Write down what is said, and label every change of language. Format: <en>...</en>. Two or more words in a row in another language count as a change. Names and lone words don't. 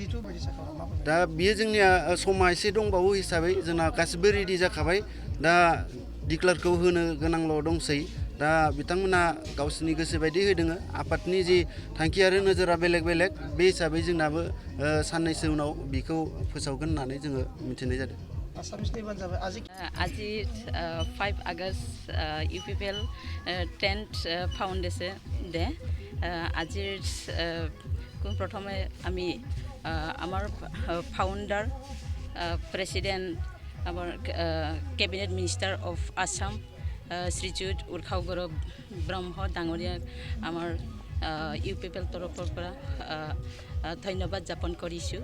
<brx>दा बियो जोंनिया समा एसे दंबावो हिसाबै जोंना गासिबो रेडि जाखाबाय। दा डिक्लारखौ होनो गोनांल' दंसै। दा बिथांमोना गावसिनि गोसो बायदि होदों। आफादनि जि थांखि आरो नोजोरा बेलेग बेलेग बे हिसाबै जोंनाबो साननैसो उनाव बिखौ फोसावगोन होननानै जोङो मिथिनाय जादों।</brx> <as>আজি 5 আগষ্ট ইউপিপিএল</as> <en>10th foundation day.</en> <as>আজিৰ প্ৰথমে আমি আমাৰ</as> <en>founder president</en> <as>আমাৰ</as> <en>cabinet minister of Assam</en> <as>শ্ৰীযুত উৰ্খাও গৌৰৱ ব্ৰহ্ম ডাঙৰীয়াক আমাৰ ইউপিপিএল তৰফৰ পৰা ধন্যবাদ জ্ঞাপন কৰিছোঁ।</as>